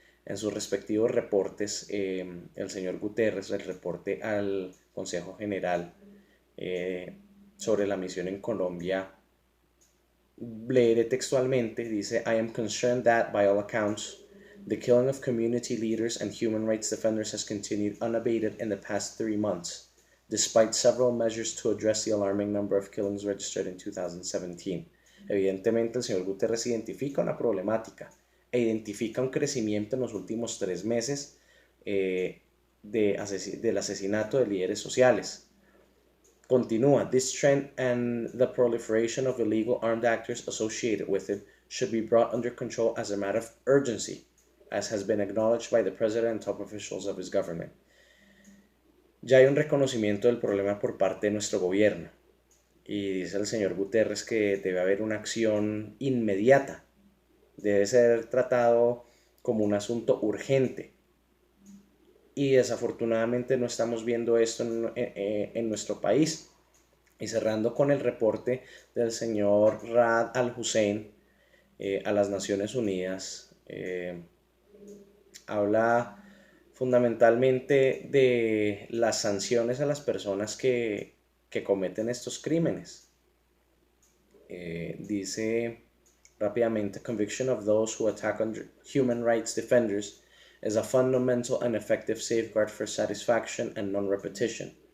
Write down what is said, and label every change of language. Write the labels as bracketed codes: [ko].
[es] En sus respectivos reportes, el señor Guterres, el reporte al Consejo General sobre la misión en Colombia, leeré textualmente, dice: [en] I am concerned that, by all accounts, the killing of community leaders and human rights defenders has continued unabated in the past 3 months, despite several measures to address the alarming number of killings registered in 2017. [es] Evidentemente, el señor Guterres identifica una problemática e identifica un crecimiento en los últimos 3 meses del asesinato de líderes sociales. [en] Continúa: This trend and the proliferation of illegal armed actors associated with it should be brought under control as a matter of urgency, as has been acknowledged by the President and top officials of his government. [es] Ya hay un reconocimiento del problema por parte de nuestro gobierno y dice el señor Guterres que debe haber una acción inmediata, debe ser tratado como un asunto urgente y desafortunadamente no estamos viendo esto en nuestro país. Y cerrando con el reporte del señor Ra'ad al-Hussein a las Naciones Unidas, habla fundamentalmente de las sanciones a las personas que cometen estos crímenes. Dice rápidamente: [en] Conviction of those who attack human rights defenders is a fundamental and effective safeguard for satisfaction and non-repetition.